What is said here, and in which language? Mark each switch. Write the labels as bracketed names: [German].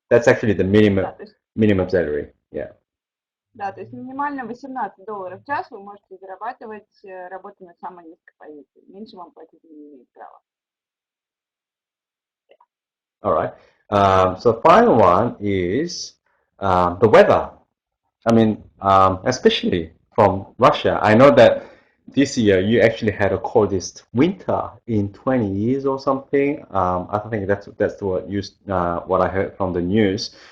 [English] That's actually the minimum salary. Yeah. [Russian] Да, то есть минимально $18 в час вы можете зарабатывать, работая на самой низкой позиции. Меньше вам платить не имеет права. [English] All right. So final one is the weather. I mean, especially from Russia. I know that this year you actually had a coldest winter in 20 years or something. I think that's what I heard from the news.